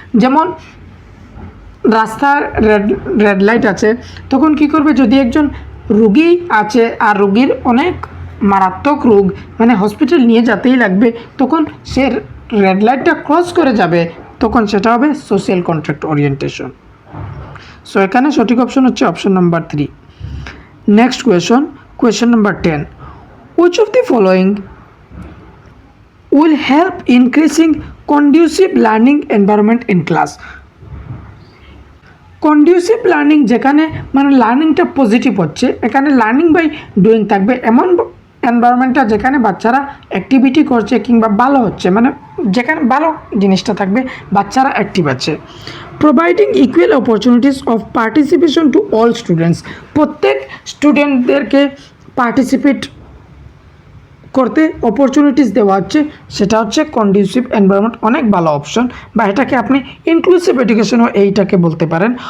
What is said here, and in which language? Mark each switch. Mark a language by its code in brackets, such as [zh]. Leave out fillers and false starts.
[bn] যেমন রাস্তার red light আছে, তখন কি করবে, যদি একজন রুগী আছে আর রুগীর অনেক মারাত্মক রোগ মানে হসপিটাল নিয়ে যেতেই লাগবে, তখন সে রেড লাইটটা ক্রস করে যাবে, তখন সেটা হবে সোশ্যাল কন্ট্রাক্ট ওরিয়েন্টেশন। সো এখানে সঠিক অপশন হচ্ছে option number 3। [en] Next question number 10, which of the following will help increasing conducive learning environment in class? [bn] Conducive learning, যেখানে মানে লার্নিংটা পজিটিভ হচ্ছে, এখানে লার্নিং বাই ডুইং থাকবে, এমন এনভায়রনমেন্টটা যেখানে বাচ্চারা অ্যাক্টিভিটি করছে কিংবা ভালো হচ্ছে, মানে যেখানে ভালো জিনিসটা থাকবে, বাচ্চারা অ্যাক্টিভ আছে। [en] providing equal opportunities of participation to all students, [bn] প্রত্যেক স্টুডেন্টদেরকে পার্টিসিপেট করতে অপরচুনিটিস দেওয়া হচ্ছে, সেটা হচ্ছে কন্ডিউসিভ এনভায়রনমেন্ট, অনেক ভালো অপশন, বা এটাকে আপনি ইনক্লুসিভ এডুকেশনও এইটাকে বলতে পারেন।